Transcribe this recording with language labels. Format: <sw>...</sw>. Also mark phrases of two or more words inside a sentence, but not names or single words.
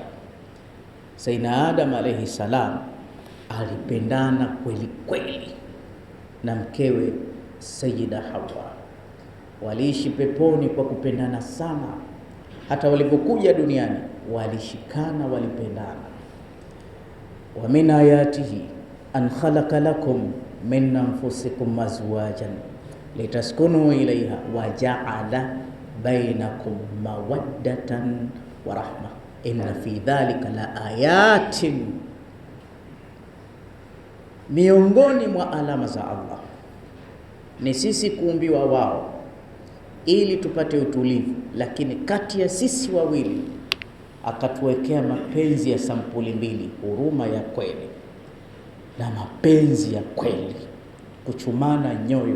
<sw>Sayyidina Adam</sw> <ar>عليه السلام</ar> <sw>alipendana kweli kweli na mkewe Sayyida Hawa. Waliishi peponi kwa kupendana sana, hata walipokuja duniani walishikana, walipendana.</sw> <ar>ومن آياته أن خلق لكم من أنفسكم أزواجا لتسكنوا إليها وجعل بينكم مودة ورحمة إن في ذلك لآيات.</ar> <sw>Miongoni mwa alama za Allah ni sisi kuumbiwa wao ili tupate utulivu, lakini kati ya sisi wawili akatuwekea mapenzi ya sampuli mbili, huruma ya kweli na mapenzi ya kweli, kuchumana nyoyo.</sw>